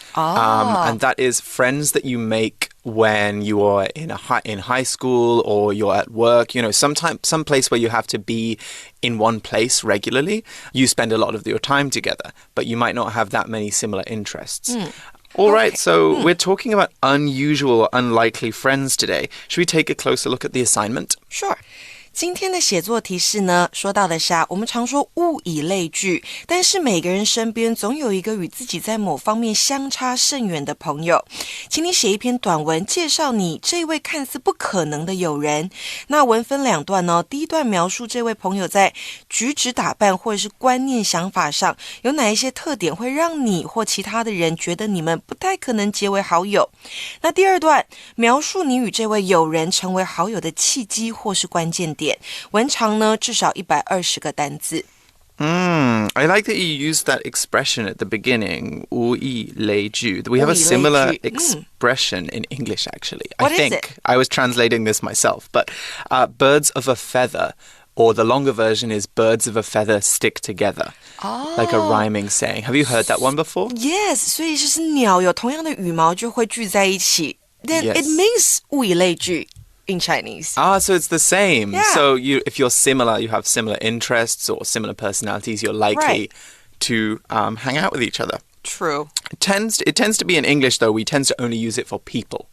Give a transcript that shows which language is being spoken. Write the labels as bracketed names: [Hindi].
[English] And that is friends that you make when you are in high school or you're at work, some place where you have to be in one place regularly. You spend a lot of your time together, but you might not have that many similar interests. All right, so we're talking about unusual or unlikely friends today. Should we take a closer look at the assignment? Sure. [Chinese] 今天的写作提示呢，说到的是我们常说物以类聚，但是每个人身边总有一个与自己在某方面相差甚远的朋友。请你写一篇短文介绍你这位看似不可能的友人。那文分两段哦，第一段描述这位朋友在举止打扮或者是观念想法上有哪一些特点会让你或其他的人觉得你们不太可能结为好友。那第二段描述你与这位友人成为好友的契机或是关键点。文长呢至少120个单字。 [English] I like that you used that expression at the beginning, [Chinese] 物以类聚. [English] We have a similar expression in English, actually. What I think is it? I was translating this myself, but birds of a feather, or the longer version is birds of a feather stick together, like a rhyming saying. Have you heard that one before? [Chinese] Yes, 所以就是鸟有同样的羽毛就会聚在一起。 [English] Then it means [Chinese] 物以类聚。 [English] In Chinese. So it's the same. Yeah. So if you're similar, you have similar interests or similar personalities, you're likely to hang out with each other. True. It tends to be in English, though, we tend to only use it for people.